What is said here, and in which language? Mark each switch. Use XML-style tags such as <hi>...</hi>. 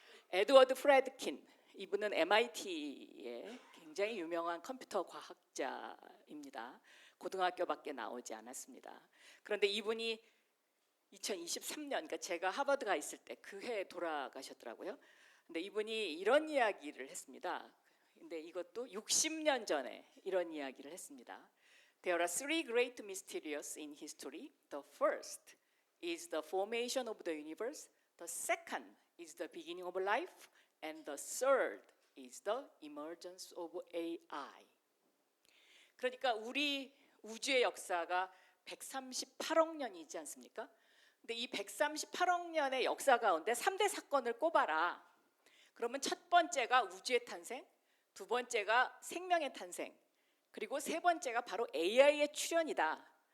<ko>에드워드 프레드킨, 이분은 MIT의 굉장히 유명한 컴퓨터 과학자입니다. 고등학교밖에 나오지 않았습니다. 그런데 이분이 2023년, 그러니까 제가 하버드 가 있을 때 그 해에 돌아가셨더라고요. 근데 이분이 이런 이야기를 했습니다. 근데 이것도 60년 전에 이런 이야기를 했습니다.</ko> <en>There are three great mysteries in history. The first is the formation of the universe. The second is the beginning of life. And the third is the emergence of AI.</en> <ko>그러니까 우리 우주의 역사가 138억 년이지 않습니까? 근데 이 138억 년의 역사 가운데 3대 사건을 꼽아라. 그러면 첫 번째가 우주의 탄생, 두 번째가 생명의 탄생, 그리고 세 번째가 바로 AI의 출현이다.</ko>